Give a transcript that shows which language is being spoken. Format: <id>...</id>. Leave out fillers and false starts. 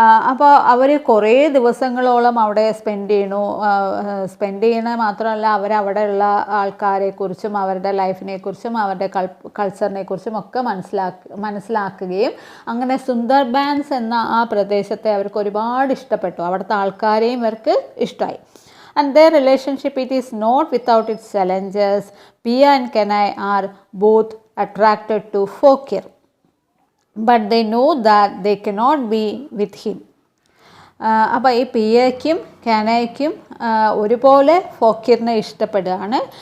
<ml>അപ്പോൾ അവർ കുറേ ദിവസങ്ങളോളം അവിടെ സ്പെൻഡ് ചെയ്യണ മാത്രമല്ല, അവരവിടെയുള്ള ആൾക്കാരെക്കുറിച്ചും അവരുടെ ലൈഫിനെക്കുറിച്ചും അവരുടെ കൾച്ചറിനെക്കുറിച്ചും ഒക്കെ മനസ്സിലാക്കുകയും അങ്ങനെ സുന്ദർബാൻസ് എന്ന ആ പ്രദേശത്തെ അവർക്ക് ഒരുപാട് ഇഷ്ടപ്പെട്ടു. അവിടുത്തെ ആൾക്കാരെയും ഇവർക്ക് ഇഷ്ടമായി.</ml> <en>And their relationship, it is not without its challenges. Pia and Kanai are both attracted to Fokir, but they know that they cannot be with him.</en> <ml>അപ്പോൾ ഈ പിയയ്ക്കും കാനയ്ക്കും ഒരുപോലെ ഫോക്കിറിനെ ഇഷ്ടപ്പെടുകയാണ്.</ml>